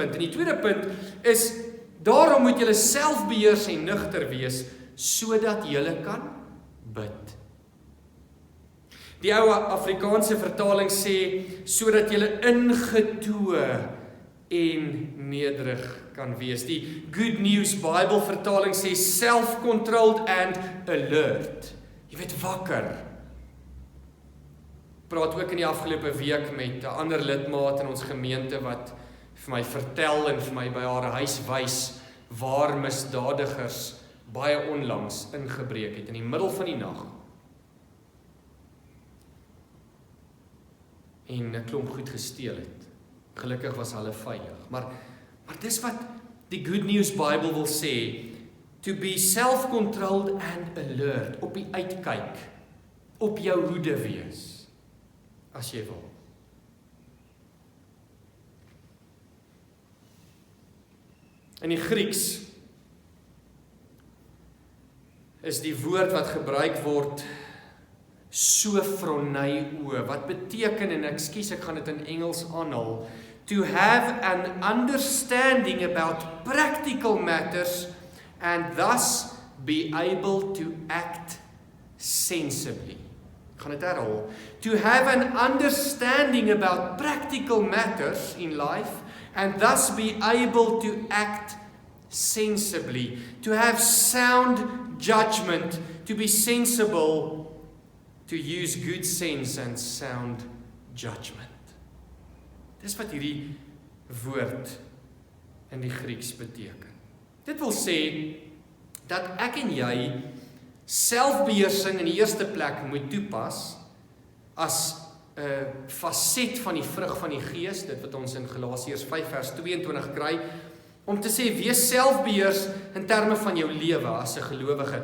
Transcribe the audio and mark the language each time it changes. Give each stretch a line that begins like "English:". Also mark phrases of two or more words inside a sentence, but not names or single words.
Afrikaans: En die tweede punt is, daarom moet julle selfbeheers en nugter wees, sodat julle kan bid. Die ou Afrikaanse vertaling sê, sodat julle ingetoe en nederig kan wees. Die Good News Bible vertaling sê,
English: self-controlled and alert.
Afrikaans: Jy weet, wakker. Praat ook in die afgelope week met 'n ander lidmaat in ons gemeente wat vir my vertel en vir my by haar huis wys waar misdadigers baie onlangs ingebreek het in die middel van die nag. En 'n klomp goed gesteel het. Gelukkig was hulle veilig. Maar dis wat die Good News Bible wil sê,
English: to be self-controlled and alert,
Afrikaans: op die uitkyk, op jou hoede wees, as jy wil. In die Grieks is die woord wat gebruik word sophroneo, wat beteken, en ek gaan dit in Engels aanhaal,
English: to have an understanding about practical matters and thus be able to act sensibly.
Afrikaans: Ek gaan dit herhaal.
English: To have an understanding about practical matters in life and thus be able to act sensibly. To have sound judgment, to be sensible, to use good sense and sound judgment.
Afrikaans: Dis wat hierdie woord in die Grieks beteken. Dit wil sê dat ek en jy selfbeheersing in die eerste plek moet toepas as 'n faset van die vrug van die Gees, dit wat ons in Galasiërs 5 vers 22 kry, om te sê wees selfbeheers in terme van jou lewe as 'n gelowige.